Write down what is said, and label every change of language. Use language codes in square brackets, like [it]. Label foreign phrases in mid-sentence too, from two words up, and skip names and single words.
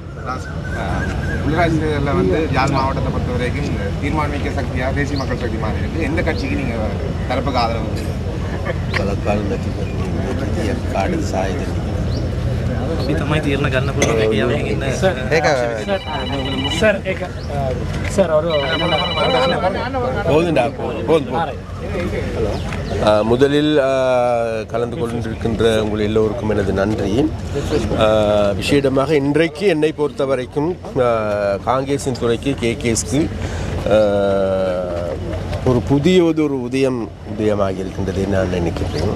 [ta] உள்ளாட்சிகளில் வந்து யாழ் மாவட்டத்தை பொறுத்த வரைக்கும் தீர்மானிக்க சக்தியாக தேசிய மக்கள் சக்தி மாதிரி இருக்குது. எந்த கட்சிக்கு நீங்கள் தரப்புக்கு ஆதரவு? පළකාලු නැතිව කාඩ සායද [si] අපි තමයි තීරණ ගන්න පුළුවන් හැකියාවෙන් ඉන්න [ta] சார் சார் ஒரு முதலில் கலந்து கொண்டிருக்கின்ற உங்கள் எல்லோருக்கும் எனது நன்றி. விசேடமாக இன்றைக்கு என்னை பொறுத்த வரைக்கும் காங்கிரஸின் துறைக்கு கேகேஎஸ்க்கு ஒரு புதியதொரு உதயமாக இருக்கின்றது நான் நினைக்கிறேன்.